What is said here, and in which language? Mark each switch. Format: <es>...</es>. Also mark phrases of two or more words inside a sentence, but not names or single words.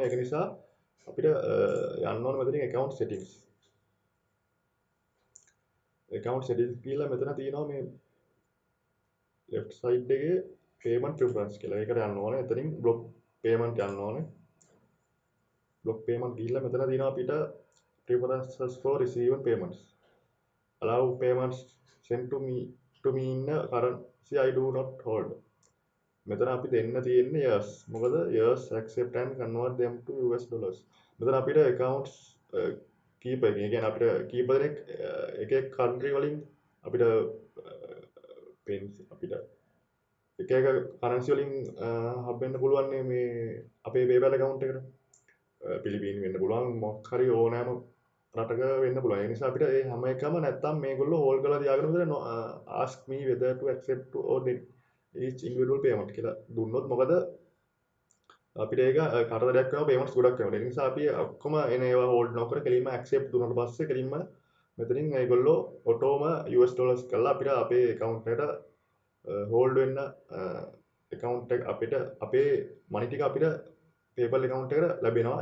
<si>ඒක නිසා අපිට යන්න ඕනේ මෙතනින්</si> <en>account settings. account settings</en> <si>කියලා මෙතන තියෙනවා මේ</si> <en>left side</en> <si>එකේ</si> <en>payment preference</en> <si>කියලා. ඒකට යන්න ඕනේ. එතනින්</si> <en>block payment</en> <si>යන්න ඕනේ.</si> <en>block payment</en> <si>ගිහිල්ලා මෙතන තියෙනවා අපිට</si> <en>preferences for receiving payments. Allow payments sent to me in a currency I do not hold.</en> <si>මෙතන අපි දෙන්න තියෙන්නේ yes.</si> <en>මොකද yes accept and convert them to US dollars.</en> <si>මෙතන අපිට accounts කීපයකින් ඒ කියන්නේ අපිට කීප දෙනෙක් එක එක country වලින් අපිට අපිට එක එක currency වලින් hub වෙන්න පුළුවන් මේ අපේ PayPal account එකට. පිලිපීන් වෙන්න පුළුවන් මොකක් හරි ඕනෑම රටක වෙන්න පුළුවන්. ඒ නිසා අපිට ඒ හැම එකම නැත්තම් මේගොල්ලෝ හෝල්ඩ් කරලා තියාගෙන ඉඳලා</si> <en>ask me whether to accept or each individual payment</en> <si>කියලා දුන්නොත් මොකද අපිට ඒක කරදරයක් වෙනවා payments ගොඩක් වෙනවා. ඒ නිසා අපි ඔක්කොම එන ඒවා හෝල්ඩ් නොකර කෙලින්ම accept දුන්නාට පස්සේ කෙලින්ම මෙතනින් ඒගොල්ලෝ ඔටෝම</si> <en>US dollars</en> <si>කරලා අපිට අපේ account එකට හෝල්ඩ් වෙන්න account එක අපිට අපේ money ටික අපිට PayPal account එකට ලැබෙනවා.</si>